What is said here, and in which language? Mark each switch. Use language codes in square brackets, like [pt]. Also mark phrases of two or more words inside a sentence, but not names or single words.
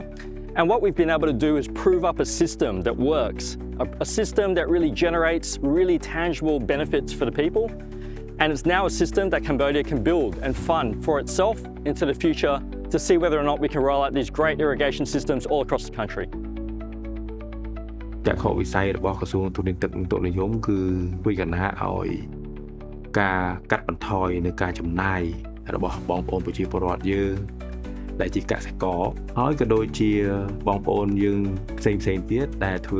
[en] And what we've been able to do is prove up a system that works, a system that really generates really tangible benefits for the people. And it's now a system that Cambodia can build and fund for itself into the future to see whether or not we can roll out these great irrigation systems all across the country. [km] ចក្ខុវិស័យរបស់ក្រសួងទូតទឹកនិងទូតនិយមគឺវិកណាឲ្យការកាត់បន្ថយនៅការចំណាយរបស់បងប្អូនប្រជាពលរដ្ឋយើងដែលជាកសិករហើយក៏ដូចជាបងប្អូនយើងផ្សេងទៀតដែលធ្វើ